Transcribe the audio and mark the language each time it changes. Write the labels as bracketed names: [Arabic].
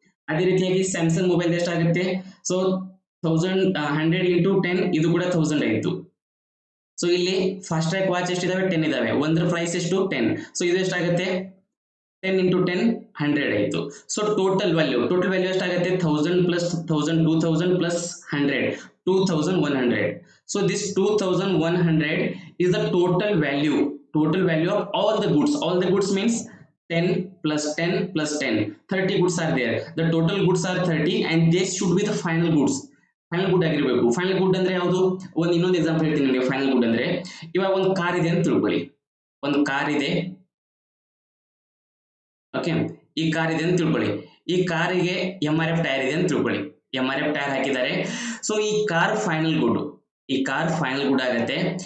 [Kannada] ಅದೇ ರೀತಿಯಾಗಿ Samsung mobile ಎಷ್ಟಾಗುತ್ತೆ, ಸೊ 100 into 10 ಇದು ಕೂಡ 1000 ಆಯ್ತು. ಸೊ ಇಲ್ಲಿ ಫಾಸ್ಟ್ ಟ್ರ್ಯಾಕ್ ವಾಚ್ ಎಷ್ಟಿದಾವೆ 10 ಇದಾವೆ, ಒಂದ್ರ ಪ್ರೈಸ್ ಎಷ್ಟು 10. ಸೊ ಇದು ಎಷ್ಟಾಗುತ್ತೆ 10 into 10 100 ಆಯಿತು. ಸೊ ಟೋಟಲ್ ವ್ಯಾಲ್ಯೂ ಎಷ್ಟಾಗುತ್ತೆ 1000 plus 1000 2000 plus 100 2100. [English] So this 2100 is the total value of all the goods. All the goods means 10 plus 10 plus 10, 30 goods are there. The total goods are 30 and this should be the final goods. [Kannada] Final good ಆಗಿರಬೇಕು. Final good ಅಂದ್ರೆ ಯಾವುದು? ಇನ್ನೊಂದು example ಹೇಳ್ತೀನಿ ನಿಮಗೆ. Final good ಅಂದ್ರೆ ಇವಾಗ ಒಂದು car ಇದೆ ಅಂತ ತಿಳ್ಕೊಳ್ಳಿ. ಒಂದು ಕಾರ್ ಇದೆ, ಓಕೆ, ಈ ಕಾರ್ ಇದೆ ಅಂತ ತಿಳ್ಕೊಳ್ಳಿ. ಈ ಕಾರಿಗೆ MRF ಟೈರ್ ಇದೆ ಅಂತ ತಿಳ್ಕೊಳ್ಳಿ. MRF ಟೈರ್ ಹಾಕಿದ್ದಾರೆ. ಸೊ ಈ ಕಾರ್ ಫೈನಲ್ ಗುಡ್, ಆಗತ್ತೆ.